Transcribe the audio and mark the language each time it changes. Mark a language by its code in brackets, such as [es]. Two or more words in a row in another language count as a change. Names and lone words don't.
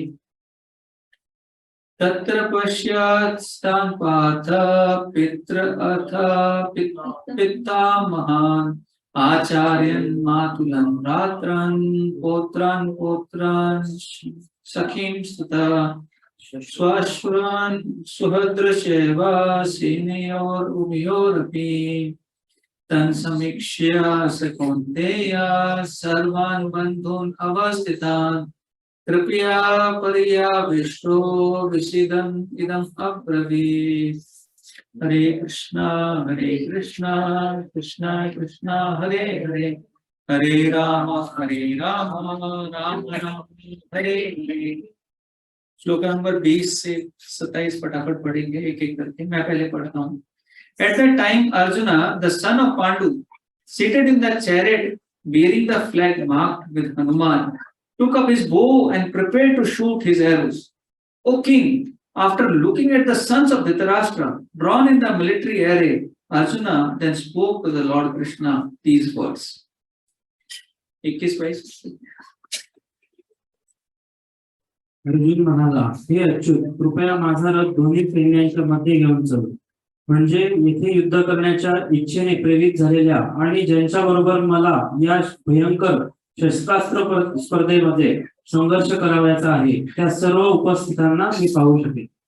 [sa] तत्र पश्यात्स्तान् पार्थ पितामहान् आचार्यन् मातुलन् भ्रातॄन् पौत्रान् सखीं स्ततः श्वश्रून् सुभद्रश्चैव सेनयोरुभयोरपि। तन् समीक्ष्य स कौन्तेय सर्वान् बन्धून् अवस्थितान् कृपया पर्याविष्टो विषिदम् इदम् अब्रवीत्। हरे कृष्णा कृष्णा कृष्णा हरे हरे हरे राम राम राम हरे हरे। [hi] श्लोक नंबर 20 से 27 फटाफट पढ़ेंगे एक एक करके। मैं पहले पढ़ता हूँ। [en] At that time, Arjuna, the son of Pandu, seated in the chariot bearing the flag marked with Hanuman, took up his bow and prepared to shoot his arrows. O king, after looking at the sons of Dhritarashtra drawn in the military array, Arjuna then spoke to the Lord Krishna these words. 21-22. [mr] अर्जुन म्हणाला, हे अच्युत, कृपया माझा रथ दोन्ही सैन्यांच्या मध्ये घेऊन चल. म्हणजे येथे युद्ध करण्याच्या इच्छेने प्रेरित झालेल्या आणि ज्यांच्या बरोबर मला या भयंकर शस्त्रास्त्र स्पर्धेमध्ये संघर्ष करावयाचा आहे त्या सर्व उपस्थितांना मी पाहू शकेन.